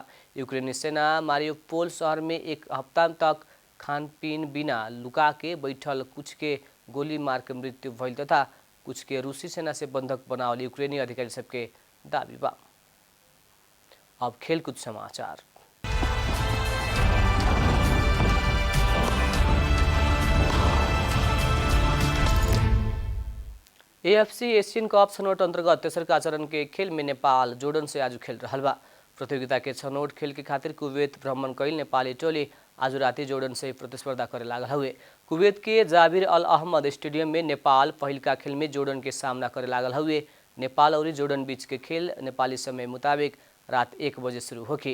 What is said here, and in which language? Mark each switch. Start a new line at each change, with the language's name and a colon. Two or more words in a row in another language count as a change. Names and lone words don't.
Bhojpuri: यूक्रेनी सेना मारियोपोल शहर में एक हफ्ता तक खानपीन बिना लुका के बैठल कुछ के गोली मार के मृत्यु भइल तथा कुछ के रूसी सेना से बंधक बनावल यूक्रेनी अधिकारी सबके दावी बा। अब खेलकूद समाचार। एएफसी एशियन कप छनौट अंतर्गत तेसरका चरण के खेल में नेपाल जोर्डन से आज खेल रहा बा। प्रतियोगिता के छनौट खेल के खातिर कुवैत भ्रमण कैल नेपाली टोली आज राति जोर्डन से प्रतिस्पर्धा करे लागल हुए। कुवैत के जाबिर अल अहमद स्टेडियम में नेपाल पहिलका खेल में जोर्डन के सामना करे लागल हुए। नेपाल और जोर्डन बीच के खेल नेपाली समय मुताबिक रात 1 बजे शुरू होगी।